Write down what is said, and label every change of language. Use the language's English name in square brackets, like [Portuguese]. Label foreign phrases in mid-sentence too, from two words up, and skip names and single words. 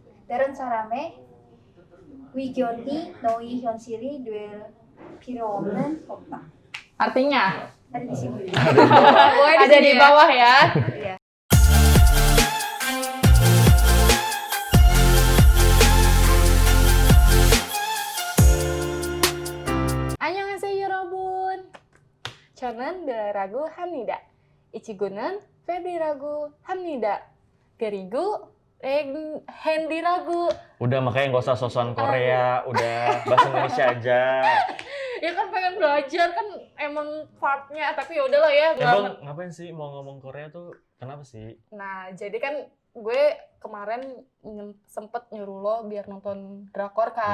[Korean] 다른 사람의 의견이 너희 현실이 될 필요 없다. [Indonesian] Artinya Ada di sini. ada di bawah ya. Iya. [Korean] 안녕하세요 여러분. 저는 드라라고 합니다. 이 친구는 페비라고 합니다. 그리고 핸디라고. [Indonesian] Udah makanya nggak usah sosokan Korea, udah bahasa Indonesia aja. Ya kan pengen belajar kan emang partnya, tapi ya udahlah ya. Bang, ngapain sih mau ngomong Korea tuh? Kenapa sih? Nah, jadi kan gue kemarin sempet nyuruh lo biar nonton drakor kan.